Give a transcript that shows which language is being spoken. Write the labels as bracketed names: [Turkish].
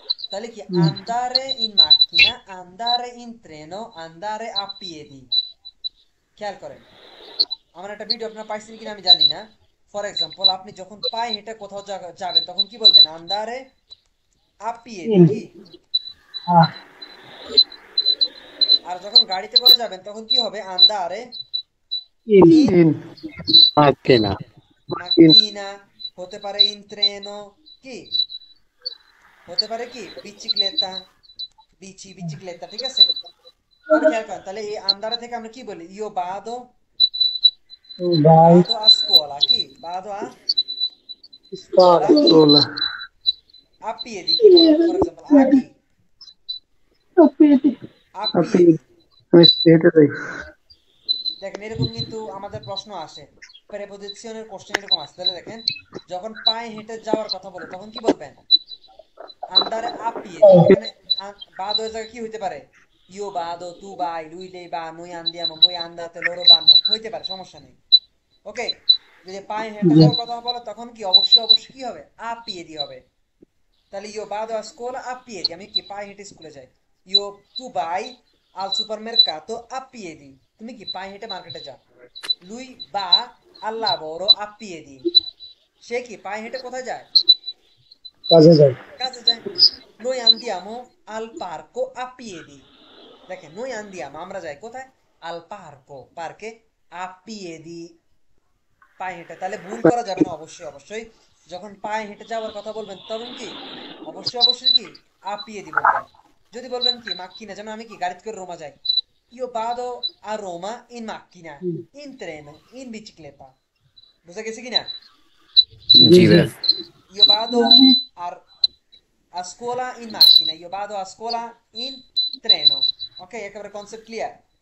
[Bangla] তাহলে কি [Italian] andare in macchina, andare in treno, andare a piedi, [Bangla] খেয়াল করেন। আমার একটা ভিডিও আপনারা পাইছেন কিনা আমি জানি না। ফর এক্সাম্পল আপনি যখন পায়ে হেঁটে কোথাও যাবেন তখন কি বলবেন? [Italian] andare a piedi, [Bangla] কি? Ah. আর যখন গাড়িতে করে যাবেন তখন কি হবে? [Italian] andare In. ইন macchina, [Bangla] macchina, হতে পারে [Italian] in treno, [Bangla] কি হতে পারে? কি [Italian] bicicletta, bicicletta, [Bangla] ঠিক আছে? আর খেয়াল করেন তাহলে এই andare থেকে আমরা কি বলি? [Italian] io vado Vai. a scuola, [Bangla] কি [Italian] vado a Scuola. ওলা a piedi, ফর এক্সাম্পল a কি a [Bangla] আপনি [Italian] piedi। [Bangla] আমি হেঁটে যাই দেখেন এরকম কিন্তু আমাদের প্রশ্ন আসে, প্রেপোজিশনের কোশ্চেন এরকম আসে। তাহলে দেখেন যখন পায়ে হেঁটে যাওয়ার কথা বলে তখন কি বলবেন? [Italian] andare a piedi, [Bangla] এখানে vado এর জায়গায় কি হইতে পারে? [Italian] io vado, tu vai, lui lei va, noi andiamo, voi andate, loro vanno, [Bangla] হইতে পারে, সমস্যা নেই, [Italian] ওকে? [Bangla] যদি পায়ে হেঁটে যাওয়ার কথা বলে তখন কি অবশ্যই কি হবে? [Italian] a piedi [Bangla] হবে। [Italian] তাহলে io vado a scuola a piedi, [Bangla] আমি কি পায়ে হেঁটে স্কুলে যাই। [Italian] tu vai al supermercato a piedi, [Bangla] তুমি কি পায়ে হেঁটে মার্কেটে যাও। [Italian] lui va al lavoro a piedi, [Bangla] সে কি পায়ে হেঁটে কোথায় যায়, কাজে যায়। কাজে যায়। [Italian] noi andiamo al parco a piedi, [Bangla] দেখেন noi andiamo আমরা যাই কোথায়, al parco পার্কে, a piedi পায়ে হেঁটে। তাহলে ভুল করা যাবে না, অবশ্যই অবশ্যই যখন পায়ে হেঁটে যাওয়ার কথা বলবেন তখন কি অবশ্যই অবশ্যই কি [Italian] a piedi [Bangla] বলবেন। যদি বলবেন কি মাক্কিনা, যেমন আমি কি গাড়িতে করে রোমা যাই, [Italian] io vado a Roma in macchina, in treno, in bicicletta, [Bangla] বুঝা গেছে কিনা। জি ভাইয়া। [Italian] io vado a, a scuola in macchina, io vado a scuola in treno, ok, [Bangla] একেবারে কনসেপ্ট ক্লিয়ার।